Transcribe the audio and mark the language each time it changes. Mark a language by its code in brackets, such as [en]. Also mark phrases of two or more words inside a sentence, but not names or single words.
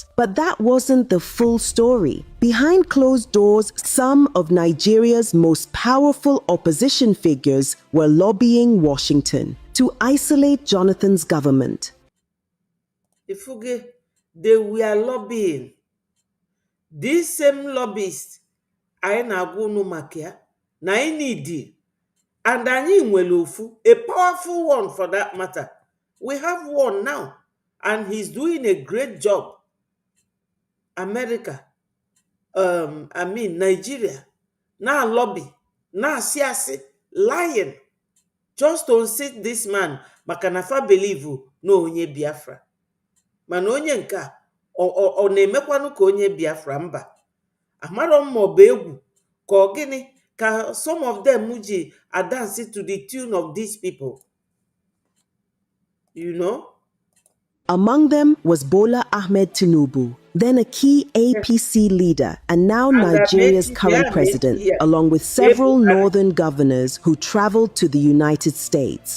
[en] But that wasn't the full story. Behind closed doors, some of Nigeria's most powerful opposition figures were lobbying Washington to isolate Jonathan's government. Ifuge, they were lobbying. These same lobbyists, [ig] I na-agwa unu maka ya, na anyị need, and anyị nwere ofu, [en] a powerful one for that matter. We have one now, and he's doing a great job. America, Nigeria, now lobby, now siasi, lying, just to unseat this man, [ig] maka na fa believe no onye Biafra. Mana onye nke a, ọ na-emekwanu ka onye Biafra mba. Amaro m maọbụ egwu ka ọ gịnị ka [en] some of them [ig] ji [en] dance to the tune of these people. You know? Among them was Bola Ahmed Tinubu, then a key APC leader and now Nigeria's current president, along with several northern governors who traveled to the United States.